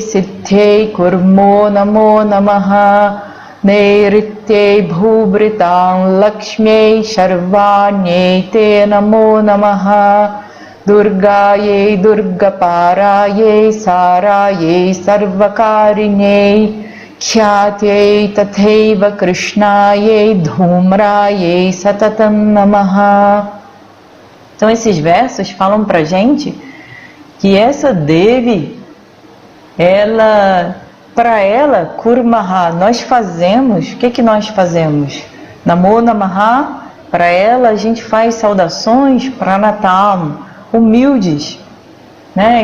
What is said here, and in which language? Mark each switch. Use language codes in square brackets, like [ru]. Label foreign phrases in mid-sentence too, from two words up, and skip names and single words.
[sa] सिद्ध्यै कुर्मो नमो नमः नैरृत्यै भूभृतां लक्ष्म्यै शर्वाण्यै ते नमो नमः दुर्गायै दुर्गपारायै सारायै सर्वकारिण्यै ख्यात्यै तथैव कृष्णायै धूम्रायै सततं नमः. [pt] Então esses versos falam pra gente que essa Devi, para ela, Kurmaha, nós fazemos, o que nós fazemos? [sa] नमो नमः, [pt] para ela a gente faz saudações pranatam, humildes, né?